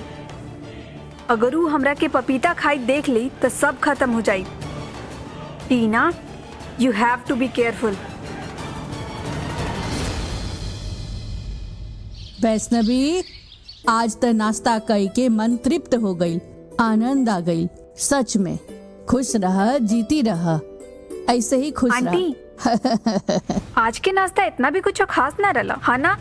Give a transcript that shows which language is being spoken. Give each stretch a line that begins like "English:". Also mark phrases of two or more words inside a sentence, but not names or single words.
Bhojpuri: अगर वो हमरा के पपीता खाई देख ली तो सब खत्म हो जाई। टीना,
English: you have to be careful.
Bhojpuri: वैष्णवी, आज तो नाश्ता कई के मन तृप्त हो गई, आनंद आ गई। सच में खुश रह, जीती रह, ऐसे ही खुश आंटी, आज के नाश्ता इतना भी कुछ खास ना रहा, है ना?